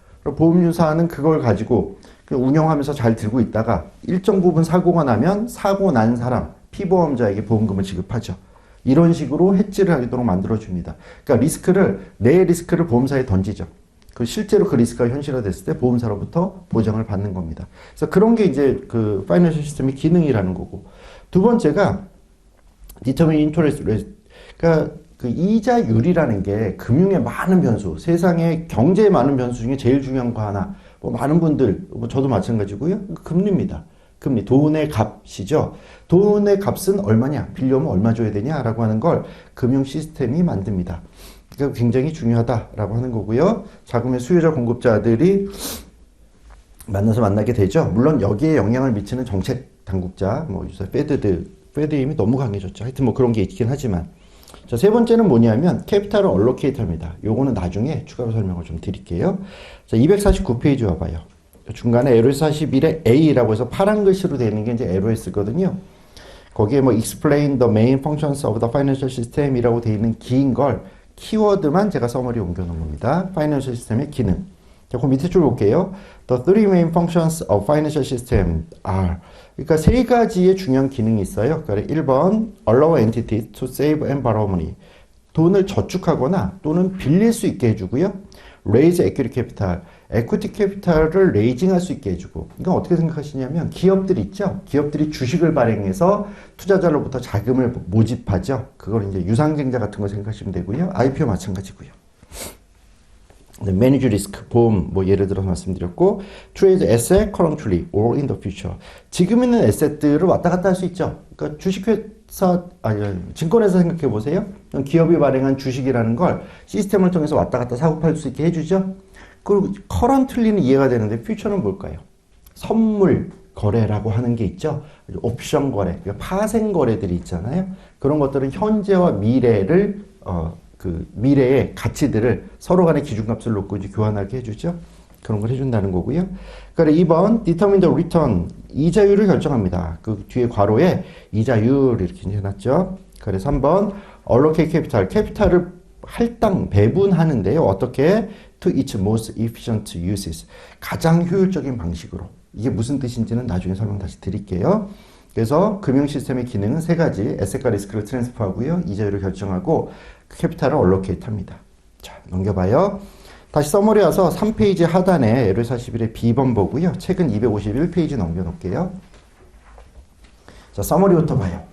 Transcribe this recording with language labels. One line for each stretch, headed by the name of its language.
Korean: 보험유사는 그걸 가지고 운영하면서 잘 들고 있다가 일정 부분 사고가 나면 사고 난 사람, 피보험자에게 보험금을 지급하죠. 이런 식으로 해지를 하도록 만들어줍니다. 그러니까 내 리스크를 보험사에 던지죠. 실제로 그 리스크가 현실화됐을 때 보험사로부터 보장을 받는 겁니다. 그래서 그런 게 이제 그 파이낸셜 시스템의 기능이라는 거고. 두 번째가
English: determine interest rate.
Korean: 그러니까 그 이자율이라는 게 금융의 많은 변수, 세상의 경제의 많은 변수 중에 제일 중요한 거 하나. 뭐 많은 분들, 뭐 저도 마찬가지고요. 금리입니다. 금리, 돈의 값이죠. 돈의 값은 얼마냐, 빌려오면 얼마 줘야 되냐라고 하는 걸 금융 시스템이 만듭니다. 그러니까 굉장히 중요하다라고 하는 거고요. 자금의 수요자 공급자들이 만나게 되죠. 물론 여기에 영향을 미치는 정책 당국자, 뭐 요새 페드 힘이 너무 강해졌죠. 하여튼 뭐 그런 게 있긴 하지만. 자, 세 번째는 뭐냐면 캐피탈을 얼로케이터입니다. 요거는 나중에 추가로 설명을 좀 드릴게요. 자, 249페이지 와봐요. 중간에 LOS 41에 A라고 해서 파란 글씨로 되어 있는 게 이제 LOS거든요. 거기에 뭐
English: explain the main functions of the financial system
Korean: 이라고 되어 있는 긴 걸 키워드만 제가 서머리에 옮겨 놓은 겁니다. 파이낸셜 시스템의 기능. 자, 그 밑에 줄 볼게요.
English: The three main functions of financial system are.
Korean: 그러니까 세 가지의 중요한 기능이 있어요. 그러니까 1번
English: allow entities to save and borrow money.
Korean: 돈을 저축하거나 또는 빌릴 수 있게 해주고요.
English: raise equity capital.
Korean: 에퀴티 캐피탈을 레이징할 수 있게 해주고. 이건 어떻게 생각하시냐면 기업들 있죠. 기업들이 주식을 발행해서 투자자로부터 자금을 모집하죠. 그걸 이제 유상증자 같은 거 생각하시면 되고요. IPO 마찬가지고요.
English: manage risk,
Korean: 보험, 뭐 예를 들어서 말씀드렸고,
English: trade asset currently or in the future.
Korean: 지금 있는 에셋들을 왔다 갔다 할 수 있죠. 그러니까 주식회사, 증권회사 생각해 보세요. 기업이 발행한 주식이라는 걸 시스템을 통해서 왔다 갔다 사고 팔 수 있게 해주죠. 그리고 currently는 이해가 되는데 future는 뭘까요? 선물 거래라고 하는 게 있죠. 옵션 거래, 그러니까 파생 거래들이 있잖아요. 그런 것들은 현재와 미래를 그 미래의 가치들을 서로 간의 기준값을 놓고 이제 교환하게 해주죠. 그런 걸 해준다는 거고요. 그러니까 2번
English: determine the return,
Korean: 이자율을 결정합니다. 그 뒤에 괄호에 이자율 이렇게 해놨죠. 그래서 3번
English: allocate capital,
Korean: 캐피탈을 할당 배분하는데요. 어떻게?
English: To its most efficient uses,
Korean: 가장 효율적인 방식으로. 이게 무슨 뜻인지는 나중에 설명 다시 드릴게요. 그래서 금융 시스템의 기능은 세 가지, 에셋과 리스크를 트랜스퍼하고요, 이자율을 결정하고 캐피탈을 얼로케이트 합니다. 자, 넘겨봐요. 다시 서머리 와서 3페이지 하단에 LOS 41의 B번 보고요. 책은 251페이지 넘겨놓을게요. 자, 서머리부터 봐요.